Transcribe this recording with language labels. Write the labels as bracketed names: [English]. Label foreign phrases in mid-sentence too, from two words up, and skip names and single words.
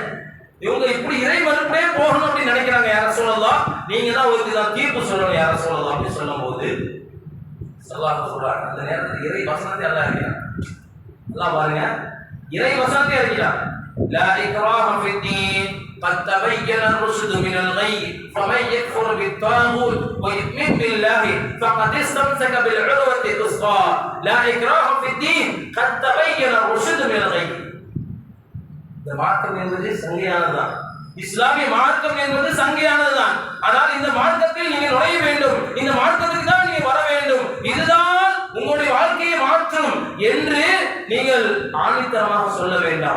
[Tamil] இவங்க இப்படி இறை மறுப்பே போகணும் அப்படின்னு நினைக்கிறாங்க. யார சொல்லலாம், நீங்க தான் ஒரு தீர்ப்பு சொல்லணும் யார சொல்லலாம் அப்படின்னு சொல்லும் போது சொல்றாங்க, அந்த நேரத்தில் இறை வசனத்தை எல்லாம் இருக்கிறான். எல்லாம் பாருங்க, இறை வசனத்தை அறிகிறான். [Arabic] لا إكراه في الدين قد تبين الرشد من الغي فمن يكفر بالطاغوت ويؤمن بالله فقد استمسك بالعروة الوثقى لا إكراه في الدين قد تبين الرشد من الغي. [Tamil] இந்த மார்க்கம் என்பது சங்கையானதுதான், இஸ்லாமிய மார்க்கம் என்பது சங்கையானதுதான். ஆனால் இந்த மார்க்கத்தில் நீங்கள் நுழைய வேண்டும், இந்த மார்க்கத்துக்கு தான் நீங்கள் வர வேண்டும், இதுதான் உங்களுடைய வாழ்க்கையை மாற்றும் என்று நீங்கள் ஆணித்தரமாக சொல்ல வேண்டாம்.